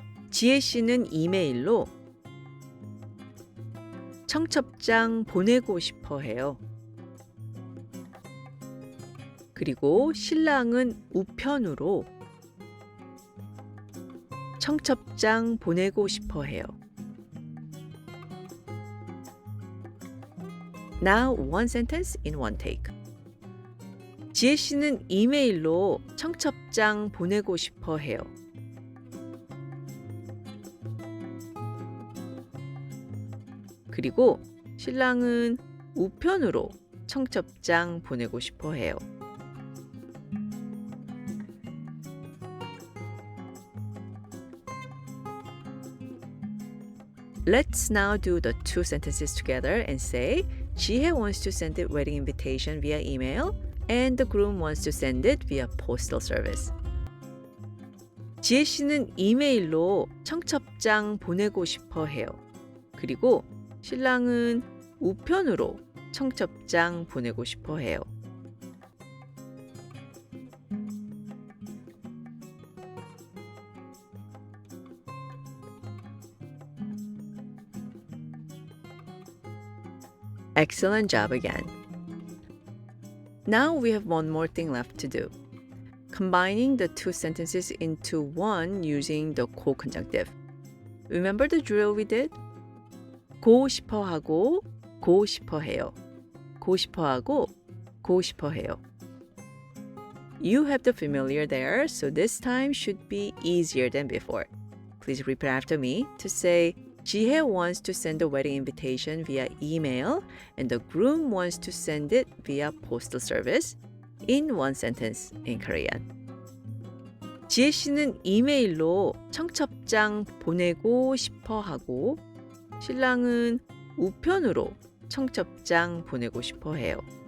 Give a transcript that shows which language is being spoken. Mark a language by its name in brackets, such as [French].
[Korean] 지혜 씨는 이메일로 청첩장 보내고 싶어 해요. 그리고 신랑은 우편으로 청첩장 보내고 싶어 해요. [English] Now one sentence in one take. [Korean] 지혜 씨는 이메일로 청첩장 보내고 싶어 해요. 그리고 신랑은 우편으로 청첩장 보내고 싶어 해요. [English] Let's now do the two sentences together and say, 지혜 wants to send the wedding invitation via email and the groom wants to send it via postal service. [Korean] 지혜 씨는 이메일로 청첩장 보내고 싶어 해요. 그리고 신랑은 우편으로 청첩장 보내고 싶어 해요. [English] Excellent job again. Now we have one more thing left to do. Combining the two sentences into one using the co-conjunctive. Remember the drill we did? [Korean] 고 싶어 하고 고 싶어 해요. 고 싶어 하고 고 싶어 해요. [English] You have the familiar there, so this time should be easier than before. Please repeat after me to say, 지혜 wants to send the wedding invitation via email and the groom wants to send it via postal service in one sentence in Korean. [Korean] 지혜 씨는 이메일로 청첩장 보내고 싶어 하고 신랑은 우편으로 청첩장 보내고 싶어 해요.